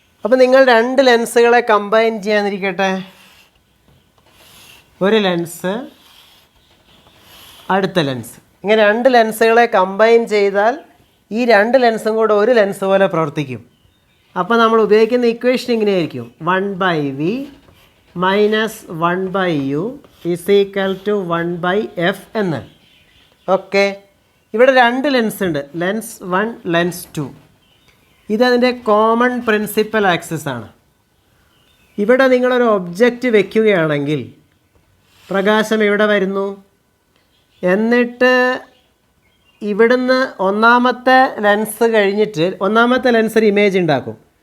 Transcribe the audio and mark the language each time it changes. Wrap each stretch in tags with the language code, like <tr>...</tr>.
<ml>അപ്പോൾ നിങ്ങൾ രണ്ട് ലെൻസുകളെ കമ്പൈൻ ചെയ്യാനിരിക്കട്ടെ. ഒരു ലെൻസ്, അടുത്ത ലെൻസ്. ഇങ്ങനെ രണ്ട് ലെൻസുകളെ കമ്പൈൻ ചെയ്താൽ ഈ രണ്ട് ലെൻസും കൂടെ ഒരു ലെൻസ് പോലെ പ്രവർത്തിക്കും. അപ്പോൾ നമ്മൾ ഉപയോഗിക്കുന്ന ഇക്വേഷൻ ഇങ്ങനെയായിരിക്കും.</ml> <en>1/v minus 1/u is equal to 1/f</en> <ml>എന്ന്. ഓക്കെ. ഇവിടെ 2 ലെൻസ് ഉണ്ട്, lens 1 lens 2. ഇതതിൻ്റെ common principal axis ആണ്. ഇവിടെ നിങ്ങളൊരു ഒബ്ജക്റ്റ് വയ്ക്കുകയാണെങ്കിൽ പ്രകാശം ഇവിടെ വരുന്നു, എന്നിട്ട് ഇവിടുന്ന് ഒന്നാമത്തെ ലെൻസ് കഴിഞ്ഞിട്ട് ഒന്നാമത്തെ ലെൻസ് ഒരു ഇമേജ് ഉണ്ടാക്കും.</ml>